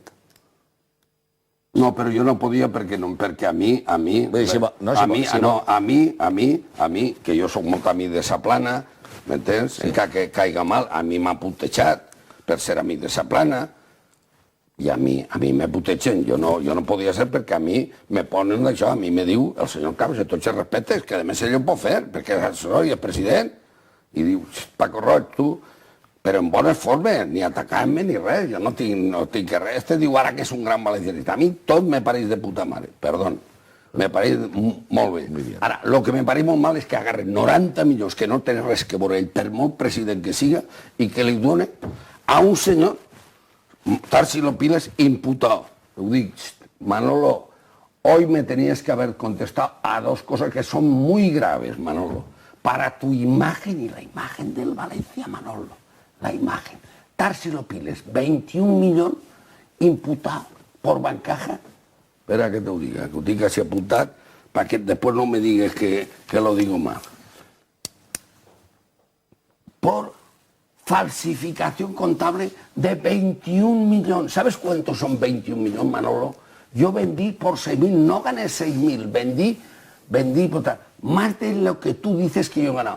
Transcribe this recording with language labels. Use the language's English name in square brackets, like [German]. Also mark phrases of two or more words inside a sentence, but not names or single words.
[Catalan] No, però jo no podia perquè a mi, que jo soc molt amic de Saplana, m'entens? Encara que caiga mal, a mi m'ha putejat per ser amic de Saplana, i a mi me putegen, jo no podia ser perquè a mi me ponen això, a mi me diu el senyor Campos, i tots els respectes, que a més ell ho pot fer, perquè és president, i diu, Paco Roig, tu, però en bones formes, ni atacant-me ni res, jo no tinc res, este diu ara que és un gran valencianista, a mi tot me pareix de puta mare, perdó. Me pareix molt bé. Ara, el que me pareix molt mal és que agarren 90 milions que no tenen res que veure ell, per molt president que siga, i que li donen a un senyor, Tarsilo Piles, imputado. Ho dic, Manolo, [Spanish] hoy me tenías que haber contestado a dos cosas que son muy graves, Manolo, para tu imagen y la imagen del Valencia, Manolo. La imagen. Tarsilo Piles, 21 millones, imputado por Bancaja. Espera que te lo diga, [Catalan] que ho tinc així apuntat, [Spanish] para que después no me digas que lo digo mal. Por falsificación contable de 21 millones. ¿Sabes cuántos son 21 millones, Manolo? Yo vendí por 6.000, no gané 6.000, vendí por tal, más de lo que tú dices que yo he ganado.